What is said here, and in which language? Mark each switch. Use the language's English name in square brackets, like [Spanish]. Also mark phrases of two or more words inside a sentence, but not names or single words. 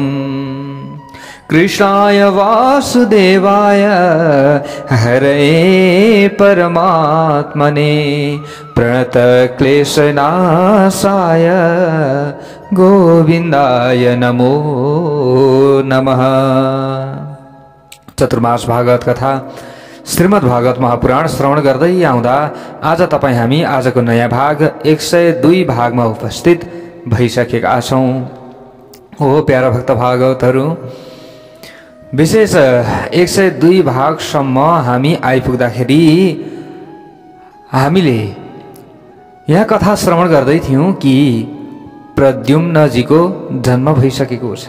[Sanskrit] कृष्णाय वासुदेवाय हरये परमात्मने प्रणतक्लेशनाशाय गोविन्दाय नमो नमः। [Nepali] चतुर्मास भागवत कथा श्रीमद् भागवत महापुराण श्रवण गर्दै आउँदा आज तपाई हामी आजको नयाँ भाग 102 भागमा उपस्थित भइसकेका छौं। हो प्यारा भक्त भागवतहरू, विशेष 102 भागसम्म हामी आइपुग्दाखेरि हामीले यहाँ कथा श्रवण गर्दै थियौं कि प्रद्युम्नजीको जन्म भइसकेको छ।